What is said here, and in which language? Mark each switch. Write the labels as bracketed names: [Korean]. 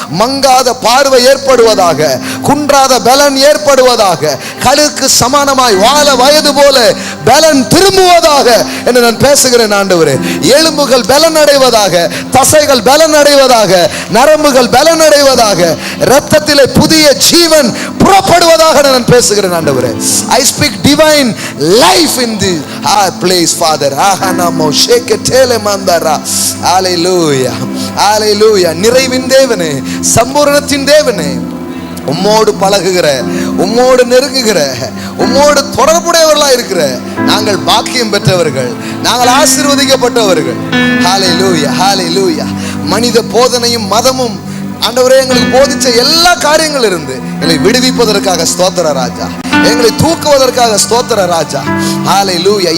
[Tamil] மங்காத பார்வை ஏற்படுவதாக, குன்றாத பலன் ஏற்படுவதாக, கழுக்கு சமானமாய் வாழ வயது போல பலன் திரும்புவதாக என்று நான் பேசுகிறேன் ஆண்டவரே. எலும்புகள் பலன் அடைவதாக, தசைகள் பலன் அடைவதாக, நரம்புகள் பலன் அடைவதாக, இரத்தத்திலே புதிய ஜீவன் புறப்படுவதாக நான் பேசுகிறேன் ஆண்டவரே. [English] I speak divine life in this place, Father. Ahanamo sheketele mandara. Hallelujah, hallelujah. [Tamil] நிறைவின் தேவனே, சம்பூரணத்தின் தேவனே, உம்மோடு பழகுகிற, உம்மோடு நெருங்குகிற, உம்மோடு தொடர்புடையவர்களா இருக்கிற நாங்கள் பாக்கியம் பெற்றவர்கள், நாங்கள் ஆசீர்வதிக்கப்பட்டவர்கள். ஹalleluya, ஹalleluya. மனித போதனையும் மதமும் ஆண்டவரே எங்களுக்கு போதிச்ச எல்லா காரியங்கள் இருந்து எங்களை விடுவிப்பதற்காக ஸ்தோத்திர ராஜா, எங்களை தூக்குவதற்காக ஸ்தோத்திர ராஜா. ஹalleluya.